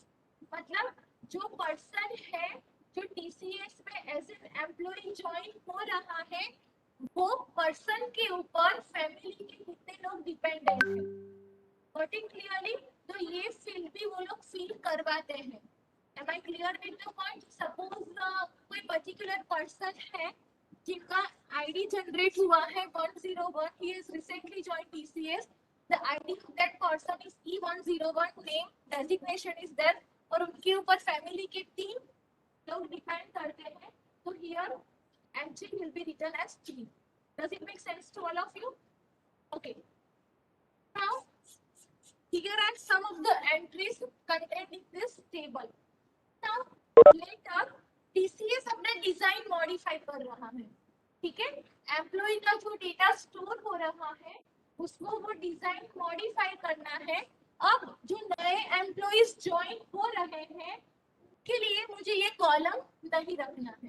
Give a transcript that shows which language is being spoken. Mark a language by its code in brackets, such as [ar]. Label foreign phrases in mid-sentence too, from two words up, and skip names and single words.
[hi] मतलब जो पर्सन है जो टीसीएस में [en] as an employee [hi] ज्वाइन हो रहा है, वो पर्सन के ऊपर फैमिली के कितने लोग डिपेंडेंट हैं, [en] working clearly, [hi] तो ये फील्ड भी वो लोग फिल करवाते हैं। [en] Am I clear with the point? [hi] Suppose कोई [en] particular person [hi] है जिनका [en] ID generate [hi] हुआ है 101, [en] he has recently joined TCS, the ID of that person is E101, name, designation is there, [hi] और उनके ऊपर फैमिली के 3 लोग डिपेंड करते हैं, तो [en] here entry will be written as 3. Does it make sense to all of you? Okay. Now, here are some of the entries contained in this table. Now, later [hi] TCS अपना [en] design modify [hi] कर रहा है। ठीक है, एम्प्लॉय का जो [en] data store [hi] हो रहा है उसको वो [en] design modify [hi] करना है। अब जो नए [en] employees join [hi] हो रहे हैं के लिए मुझे ये कॉलम नहीं रखना है।